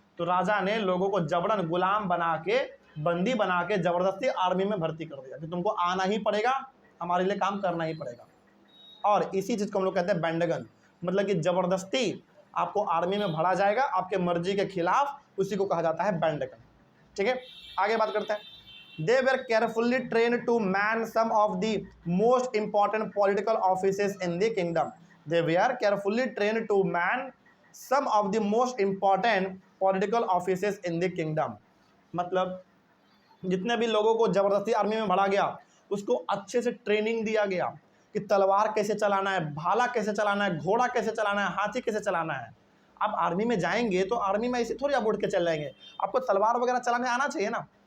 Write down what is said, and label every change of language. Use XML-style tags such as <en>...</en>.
<hi>तो राजा ने लोगों को जबरन गुलाम बना के, बंदी बना के जबरदस्ती आर्मी में भर्ती कर दिया कि तुमको आना ही पड़ेगा, हमारे लिए काम करना ही पड़ेगा। और इसी चीज़ को हम लोग कहते हैं बैंडगन, मतलब कि जबरदस्ती आपको आर्मी में भरा जाएगा आपके मर्जी के खिलाफ, उसी को कहा जाता है बैंडगन। ठीक है, आगे बात करते हैं।</hi> <en>They were carefully trained to man some of the most important political offices in the kingdom. They were carefully trained to man some of the most important political offices in the kingdom.</en> <hi>मतलब जितने भी लोगों को जबरदस्ती army में भरा गया, उसको अच्छे से ट्रेनिंग दिया गया कि तलवार कैसे चलाना है, भाला कैसे चलाना है, घोड़ा कैसे चलाना है, हाथी कैसे चलाना है। आप आर्मी में जाएंगे तो आर्मी में ऐसे थोड़ी आप उठ के चल जाएंगे, आपको तलवार वगैरह चलाने आना चाहिए ना।</hi>